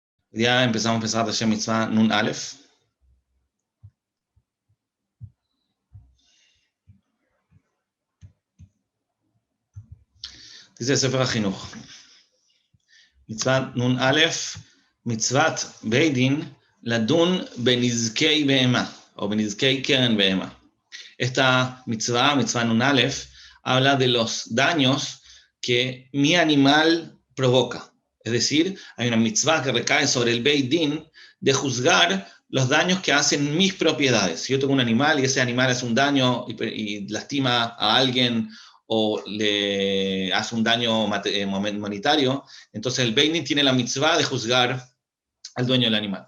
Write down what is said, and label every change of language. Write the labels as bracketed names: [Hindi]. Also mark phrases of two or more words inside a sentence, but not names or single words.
[Spanish] Ya empezamos a pensar de [Hebrew] מצווה נון אלף. [Spanish] Dice Sefer HaChinuch. [Hebrew] מצווה נון אלף, מצוות בית דין, לדון בנזקי בהמה, o בנזקי קרן בהמה. [Spanish] Esta [Hebrew] מצווה נון אלף, [Spanish] habla de los daños que mi animal provoca. Es decir, hay una mitzvah que recae sobre el [Hebrew] בית דין [Spanish] de juzgar los daños que hacen mis propiedades. Si yo tengo un animal y ese animal hace un daño y lastima a alguien o le hace un daño monetario, entonces el [Hebrew] בית דין [Spanish] tiene la mitzvah de juzgar al dueño del animal.